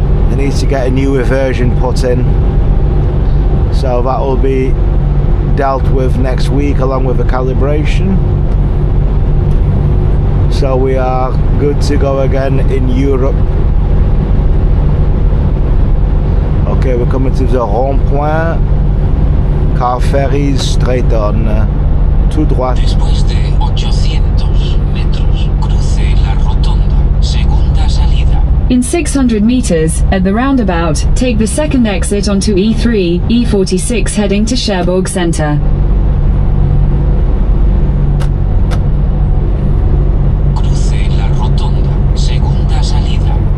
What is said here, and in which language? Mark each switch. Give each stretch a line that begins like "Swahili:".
English: They need to get a newer version put in, so that will be dealt with next week along with the calibration. So we are good to go again in Europe. Okay, we're coming to the rond-point. Car ferries straight on,
French: tout droit.
Spanish: Después de 800 metros, cruce la rotonda, segunda salida.
English: In 600 meters, at the roundabout, take the second exit onto E3, E46 heading to Cherbourg Center.
Spanish: Cruce la rotonda, segunda salida.